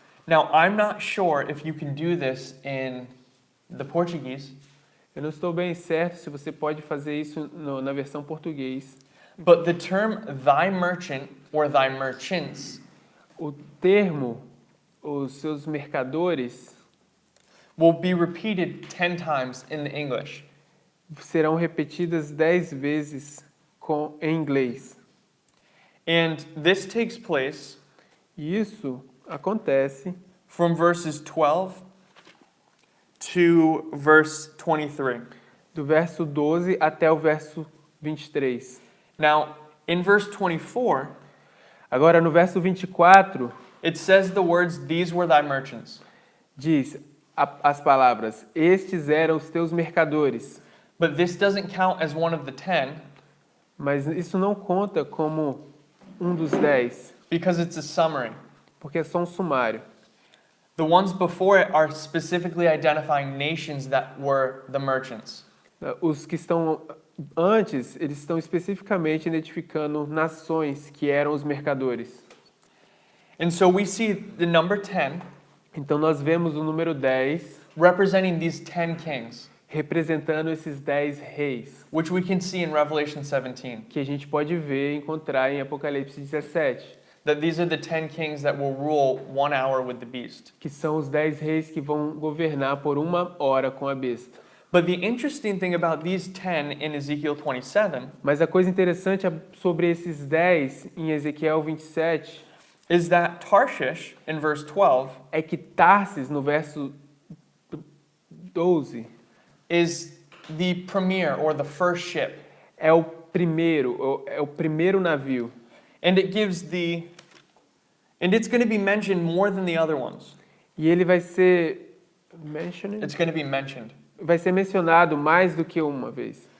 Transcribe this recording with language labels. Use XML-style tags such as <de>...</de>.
<en>Now I'm not sure if you can do this in the Portuguese,</en> <pt>Eu não estou bem certo se você pode fazer isso na versão português.</pt> <en>but the term thy merchant or thy merchants</en> <pt>O termo, os seus mercadores,</pt> <en>will be repeated 10 times in the English.</en> <pt>serão repetidas 10 vezes em inglês.</pt> <en>And this takes place</en> <pt>E isso acontece</pt> <en>from verses 12 to verse 23.</en> <pt>do verso 12 até o verso 23.</pt> <en>Now, in verse 24,</en> <pt>Agora no verso 24</pt> <en>it says the words, these were thy merchants.</en> <pt>diz as palavras: estes eram os teus mercadores.</pt> <en>But this doesn't count as one of the 10</en> <pt>Mas isso não conta como um dos 10,</pt> <en>because it's a summary.</en> <pt>porque é só um sumário.</pt> <en>The ones before it are specifically identifying nations that were the merchants.</en> <pt>Os que estão antes, eles estão especificamente identificando nações que eram os mercadores.</pt> <en>And so we see the number 10</en> <pt>Então nós vemos o número 10</pt> <en>representing these 10 kings,</en> <pt>representando esses 10 reis,</pt> <en>which we can see in Revelation 17.</en> <pt>que a gente pode ver e encontrar em Apocalipse 17,</pt> <en>That these are the 10 kings that will rule 1 hour with the beast.</en> <pt>que são os 10 reis que vão governar por 1 hora com a besta.</pt> <en>But the interesting thing about these 10 in Ezekiel 27</en> <pt>Mas a coisa interessante sobre esses 10 em Ezequiel 27</pt> <en>is that Tarshish, in verse 12,</en> <pt>é que Tarsis, no verso 12,</pt> <en>is the premier or the first ship.</en> <pt>é o primeiro navio.</pt> <en>And it gives and it's going to be mentioned more than the other ones.</en> <pt>E ele vai ser</pt> <en>It's going to be mentioned.</en> <pt>vai ser mencionado mais do que uma vez.</pt>